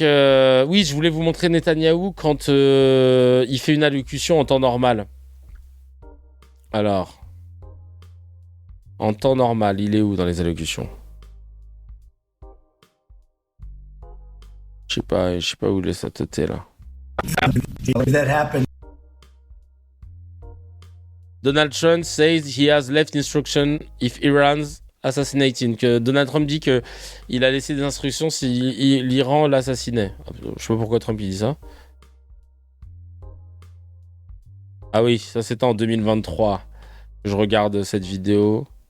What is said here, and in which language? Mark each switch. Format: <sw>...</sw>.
<fr>Oui, je voulais vous montrer Netanyahou quand il fait une allocution en temps normal. Alors... En temps normal, il est où dans les allocutions? Je sais pas où il est sa tête là.</fr> <en>Donald Trump says he has left instruction if Iran's assassinating.</en> <fr>Que Donald Trump dit que il a laissé des instructions si l'Iran l'assassinait. Je sais pas pourquoi Trump il dit ça. Ah oui, ça c'était en 2023. Je regarde cette vidéo.</fr>